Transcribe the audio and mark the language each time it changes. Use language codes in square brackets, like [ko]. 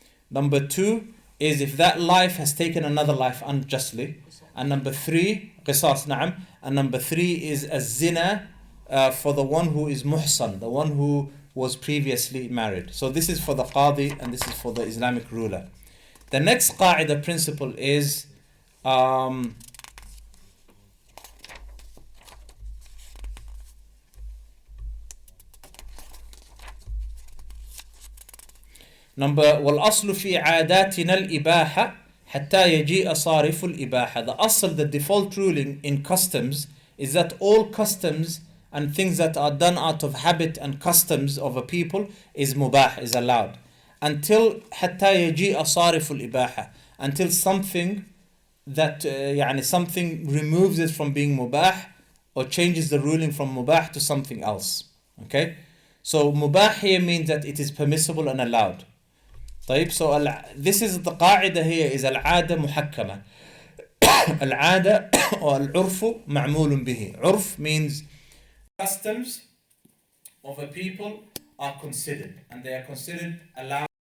[en] Number two is if that life has taken another life unjustly. And number three, qisas, na'am. And number three is az-zina, for the one who is muhsan, the one who was previously married. So this is for the qadi and this is for the Islamic ruler. The next qaida principle is [ar] والأصل في عاداتنا الإباحة حتى يجيء صارف الإباحة. [en] The asl, the default ruling in customs, is that all customs and things that are done out of habit and customs of a people is mubah, is allowed, until [ar] حتى يجيء صارف الإباحة, [en] until something that something removes it from being mubah or changes the ruling from mubah to something else. Okay, so mubah here means that it is permissible and allowed. طيب, so this is the قاعدة here is [ar] العادة محكمة. العادة or العرف معمول به. [en] عرف means customs of a people are considered, and they are considered allowed